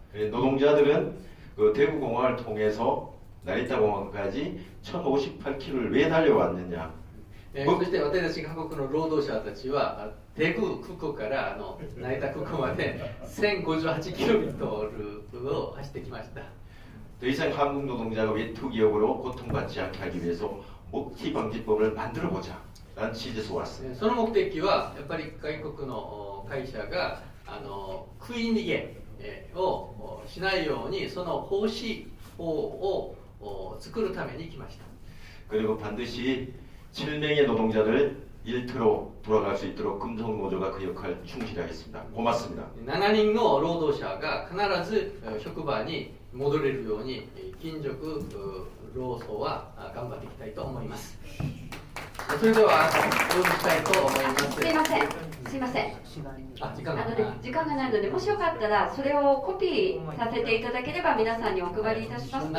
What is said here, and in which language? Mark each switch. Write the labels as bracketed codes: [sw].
[ko] 노동자들은 그 대구공항을 통해서 나리타공항까지 1058km를 왜 달려왔느냐? [ja] そして私たち韓国の労働者たちはテグ空港から成田空港まで 1058kmを走ってきました。 [ko] 더 이상 한국 노동자가 외투 기업으로 고통받지 않게 하기 위해서 먹튀 방지법을 만들어보자 라는 취지에서 왔습니다. [ja] その目的はやっぱり外国の会社が食い逃げをしないようにその法指法を作るために来ました。 [ko] 그리고 반드시 7명의 노동자를 일터로 돌아갈 수 있도록 금속노조가 그 역할 충실하겠습니다. 고맙습니다. [ja] 7人の労働者が必ず職場に戻れるように勤続労組は頑張っていきたいと思います。それでは終了したいと思います。すいません、すいません。あ、時間が時間がないので、もしよかったらそれをコピーさせていただければ皆さんにお配りいたしますので。